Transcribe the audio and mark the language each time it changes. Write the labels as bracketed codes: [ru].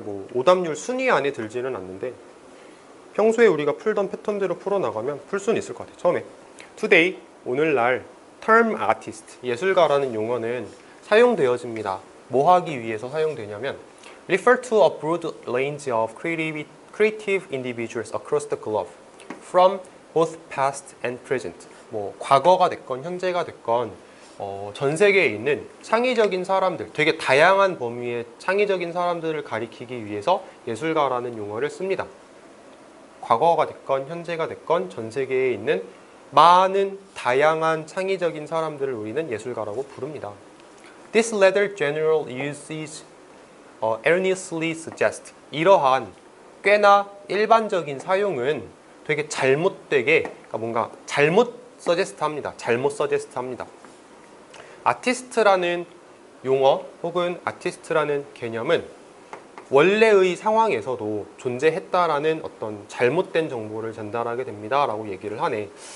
[ko] 뭐 오답률 순위 안에 들지는 않는데 평소에 우리가 풀던 패턴대로 풀어나가면 풀 수는 있을 것 같아. 처음에 [en] today, [ko] 오늘날 [en] term artist, [ko] 예술가라는 용어는 사용되어집니다. 뭐 하기 위해서 사용되냐면 [en] refer to a broad range of creative individuals across the globe from both past and present. [ko] 뭐 과거가 됐건 현재가 됐건 전 세계에 있는 창의적인 사람들, 되게 다양한 범위의 창의적인 사람들을 가리키기 위해서 예술가라는 용어를 씁니다. 과거가 됐건 현재가 됐건 전 세계에 있는 많은 다양한 창의적인 사람들을 우리는 예술가라고 부릅니다. [en] This latter general usage erroneously suggests. [ko] 이러한 꽤나 일반적인 사용은 되게 잘못되게, 그러니까 뭔가 잘못 서제스트 합니다. 잘못 서제스트 합니다. 아티스트라는 용어 혹은 아티스트라는 개념은 원래의 상황에서도 존재했다라는 어떤 잘못된 정보를 전달하게 됩니다 라고 얘기를 하네.